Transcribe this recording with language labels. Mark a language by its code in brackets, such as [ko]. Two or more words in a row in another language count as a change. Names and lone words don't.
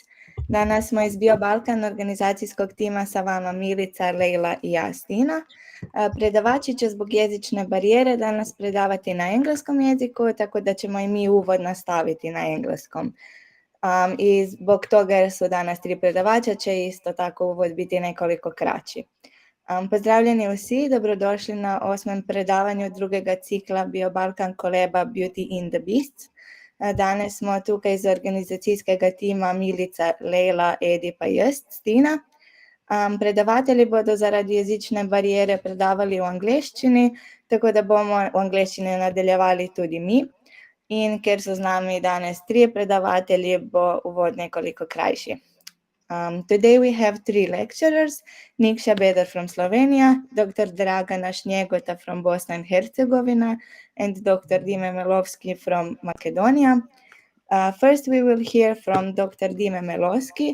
[bs] Danas smo iz Bio-Balkan organizacijskog tima sa vama Milica, Lejla i ja, Stina. Predavači će zbog jezične barijere danas predavati na engleskom jeziku, tako da ćemo i mi uvod nastaviti na engleskom. I zbog toga jer su danas 3 predavača će isto tako uvod biti nekoliko kraći. [sl] Pozdravljeni vsi, dobrodošli na 8. predavanju drugega cikla Bio-Balkan koleba Beauty in the Beasts. Danes smo tukaj iz organizacijskega tima Milica, Lejla, Edi pa jaz, Stina. Predavatelji bodo zaradi jezične barijere predavali v angleščini, tako da bomo v angleščini nadaljevali tudi mi. In ker so z nami danes 3 predavatelji, bo uvod nekoliko krajši. [en] Today we have 3 lecturers, Nika Šabedera from Slovenia, Dr. Dragana Šnjegota from Bosnia and Herzegovina, and Dr. Melovskog from Macedonia. First we will hear from Dr. Melovskog.